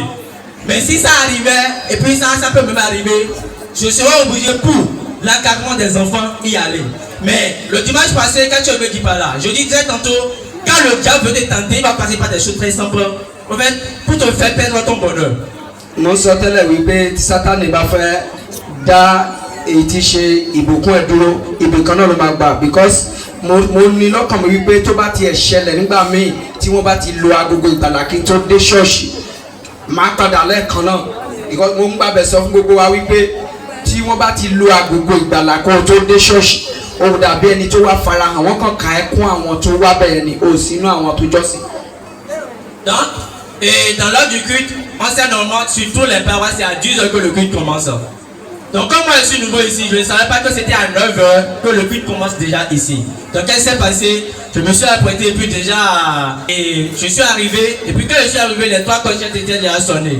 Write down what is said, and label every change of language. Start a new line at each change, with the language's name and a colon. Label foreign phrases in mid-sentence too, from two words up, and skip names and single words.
French: Mais si ça arrivait, et puis ça peut même arriver, je serai obligé pour l'encadrement des enfants y aller. Mais le dimanche passé, quand tu me dis pas là, je disais tantôt, quand le diable veut te tenter, il va passer par des choses très simples. En fait, pour te faire perdre ton bonheur.
Yoruba: Mo sọ tẹ́lẹ̀ wípé tí Sátánì bá fẹ́ dá èyí tí ṣe ìbùkún ẹ̀ dúró, ibì kan náà ló máa gbà, because mo ní lọ́kàn mi wípé tó bá tiẹ̀ ṣẹlẹ̀ nígbà míì tí wọ́n bá ti lo agogo ìgbàlà kí n tó dé ṣọ́ọ̀ṣì, máa padà lẹ́ẹ̀kan náà. Because mo ń gbàbẹ̀ sọ fún gbogbo wa wípé tí wọ́n bá ti lo agogo ìgbàlà kó tó dé ṣọ́ọ̀ṣì, ó dàbí ẹni tó wá farahàn, wọ́n kàn ká ẹkún àwọn tó wá bẹ̀rẹ̀ ni, ó sínú àwọn tó jọ́sìn.
French: Donc, et dans l'heure du culte, on sait normalement sur tous les paroisses, c'est à 10h que le culte commence. Donc comme moi je suis nouveau ici, je ne savais pas que c'était à 9h que le culte commence déjà ici. Donc qu'est-ce qui s'est passé? Je me suis apprêté et puis déjà, et je suis arrivé, et puis quand je suis arrivé, les 3 clochettes étaient déjà sonnées.